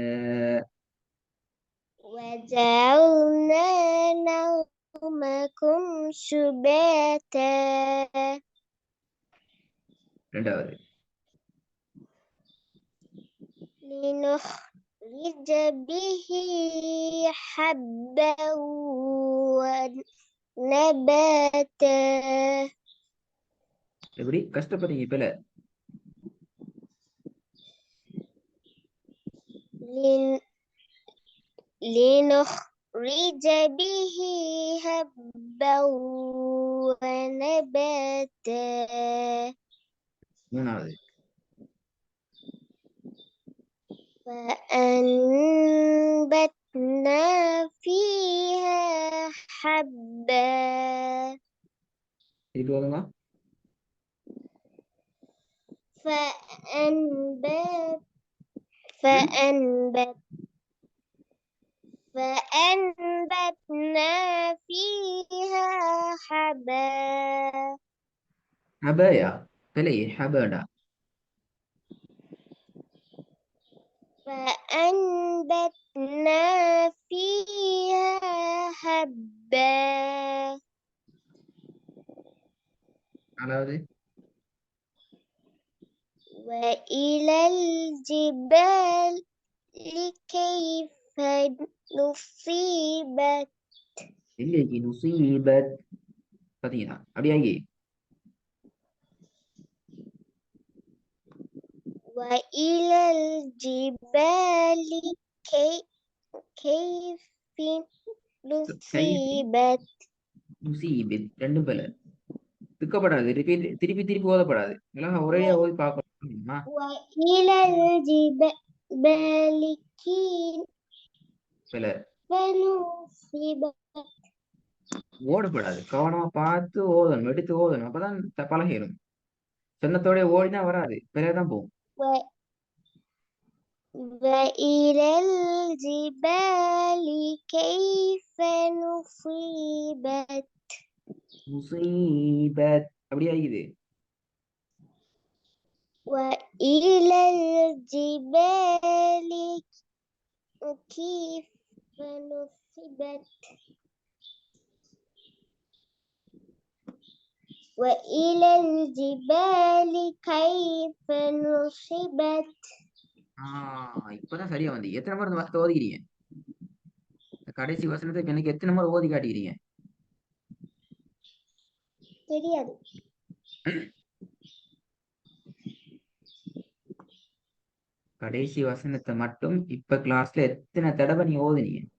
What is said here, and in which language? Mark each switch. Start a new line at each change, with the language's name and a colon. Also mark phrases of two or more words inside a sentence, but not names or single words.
Arabic: وجعلنا نومكم سباتا.
Tamil: ரெண்டாவது
Arabic: به حبا ونباتا
Tamil: எப்படி கஷ்டப்படுறீங்க இப்பல
Arabic: لنخرج به حبا ونباتا
Tamil: மூணாவது
Arabic: فأنبتنا فيها حبا
Tamil: திருப்பி வருங்க
Arabic: فأنبت فأنبتنا فيها حبا
Tamil: ஹபயா பிழை ஹபடா
Arabic: فأنبتنا فيها حبا
Tamil: நாலாவது
Arabic: وإلى الجبال كيف نصيبت
Tamil: இல்லைக்கு நுசீபத் பாத்தீங்களா அப்படியாகி
Arabic: وإلى الجبال كيف نصيبت
Tamil: நுசீபித் ரெண்டும் பிழை திக்கப்படாது திருப்பி திருப்பி திருப்பி ஓதப்படாது இல்லைன்னா ஒரே ஓதி பார்க்கணுமா
Arabic: وإلى الجبال كيف
Tamil: பிழை
Arabic: نصيبت
Tamil: ஓடப்படாது கவனமா பார்த்து ஓதணும் எடுத்து ஓதணும் அப்பதான் பழகிடும் சொன்னத்தோட ஓடினா வராது பிறகுதான் போகும்
Arabic: وإلى الجبال كيف نصيبت
Tamil: முசீபத் அப்படி ஆகிது
Arabic: وإلى الجبال كيف نصبت وإلى الجبال كيف نصبت
Tamil: இப்பதான் சரியா வந்து எத்தனை முறை இந்த வார்த்தை ஓதிக்கிறீங்க கடைசி வசனத்தை எனக்கு எத்தனை முறை ஓதி காட்டிக்கிறீங்க தெரியாது கடைசி வசனத்தை மட்டும் இப்ப கிளாஸ்ல எத்தனை தடவை நீ ஓதுனீங்க